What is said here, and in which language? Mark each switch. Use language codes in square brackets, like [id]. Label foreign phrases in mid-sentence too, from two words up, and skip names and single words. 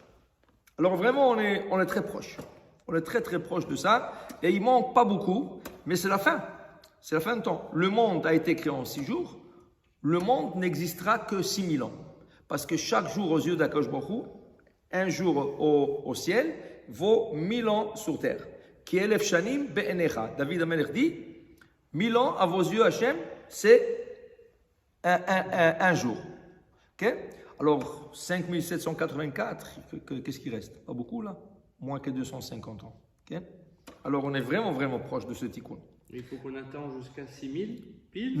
[fr] Alors vraiment, on est très proche. On est très très proche de ça. Et il manque pas beaucoup, mais c'est la fin. C'est la fin de temps. Le monde a été créé en 6 jours. Le monde n'existera que 6000 ans. Parce que chaque jour aux yeux d'Akadosh Baruch Hu, un jour au ciel, vaut 1000 ans sur terre. [he] כי אלף שנים בעיניך. [fr] David Amelech dit, 1000 ans à vos yeux, Hachem, c'est un jour. Okay? Alors, 5784, qu'est-ce qui reste? Pas beaucoup là? Moins que 250 ans. Okay? Alors, on est vraiment, vraiment proche de ce tikkun. Il faut qu'on attende jusqu'à 6000 pile?